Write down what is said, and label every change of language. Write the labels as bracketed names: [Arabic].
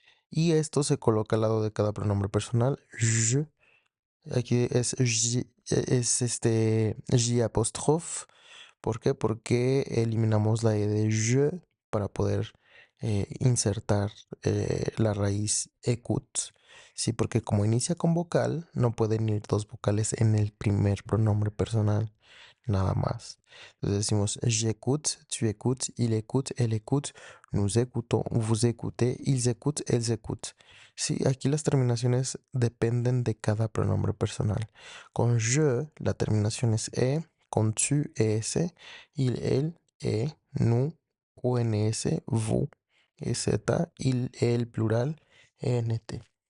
[Spanish] Y esto se coloca al lado de cada pronombre personal, je, aquí es J, es J apóstrofe. ¿Por qué? Porque eliminamos la E de je para poder insertar la raíz écoute. Sí, porque como inicia con vocal, no pueden ir dos vocales en el primer pronombre personal, nada más. Entonces decimos [French] j'écoute, tu écoutes, il écoute, elle écoute, nous écoutons, vous écoutez, ils écoutent, elles écoutent. [Spanish] Sí, aquí las terminaciones dependen de cada pronombre personal. Con je, la terminación es e, con tu, es, il, elle, nous, ons, vous, ez, il, el, plural, ent.